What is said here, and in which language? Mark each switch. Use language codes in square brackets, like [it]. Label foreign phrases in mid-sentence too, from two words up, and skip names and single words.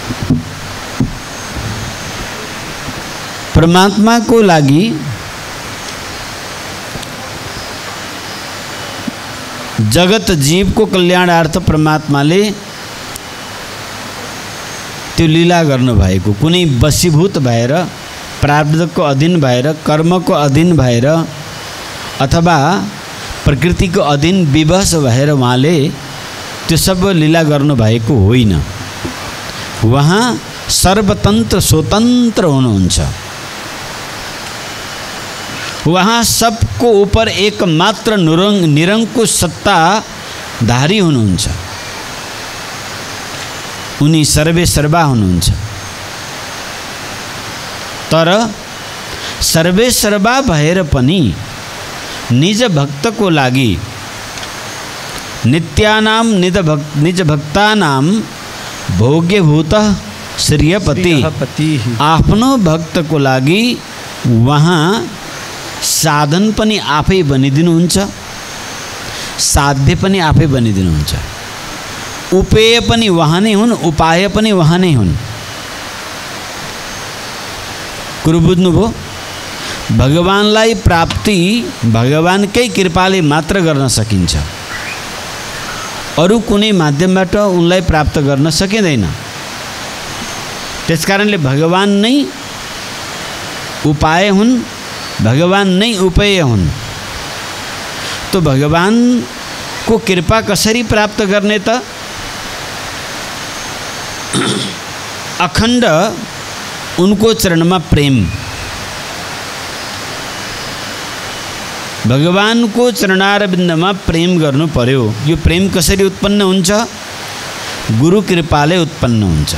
[ne] परमात्माको लागि जगत जीवको कल्याणार्थ परमात्माले त्यो लीला गर्नुभएको, कुनै वशीभूत भएर प्रारब्धको अधीन भएर कर्मको अधीन भएर अथवा प्रकृतिको अधीन विवश भएर उहाँले त्यो सब लीला गर्नुभएको होइन। उहाँ सर्वतन्त्र स्वतन्त्र हुनुहुन्छ। वहाँ सबको ऊपर एकमात्र निरङ्कुश सत्ताधारी हुनुहुन्छ। उनी सर्वे सर्वा हुनुहुन्छ। तर सर्वे सर्वा भएर पनि निज भक्तको लागि [sa] नित्यानाम निज भक्तानाम भोग्यभूत श्रियपति, [ne] आफ्नो भक्तको लागि वहाँ साधन पनि आफै बनिदिनुहुन्छ, साध्य पनि आफै बनिदिनुहुन्छ। उपेय पनि वहाँ नै हुन्, उपाय पनि वहाँ नै हुन्। कुरो बुझ्नुभयो? भगवानलाई प्राप्ति भगवानकै कृपाले मात्र गर्न सकिन्छ, अरू कुनै माध्यमबाट उनलाई प्राप्त गर्न सकिँदैन। त्यसकारणले भगवान नै उपाय हुन्, भगवान नै उपेय हुन्। तो भगवान को कृपा कसरी प्राप्त गर्ने त? अखण्ड उनको चरणमा प्रेम, भगवान को चरणारविन्दमा प्रेम गर्नु पर्यो। यो प्रेम कसरी उत्पन्न हुन्छ? गुरु कृपाले उत्पन्न हुन्छ।